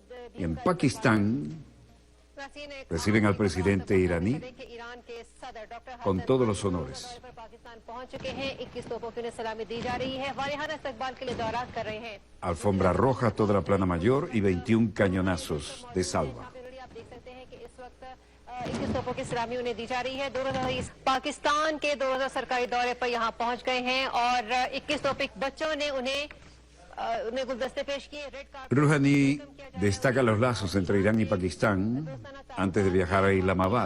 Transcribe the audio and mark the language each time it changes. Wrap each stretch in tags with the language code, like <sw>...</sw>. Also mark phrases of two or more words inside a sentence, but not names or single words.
<es>Y en Pakistán reciben al presidente iraní con todos los honores. Alfombra roja, toda la plana mayor y 21 cañonazos de salva.</es> <ur>پاکستان کے 2 سرکاری دورے پر یہاں پہنچ گئے ہیں اور 21 توپے بچوں نے انہیں گلدستے پیش کیے.</ur> <es>Rouhani destaca los lazos entre Irán y Pakistán antes de viajar a Islamabad.</es>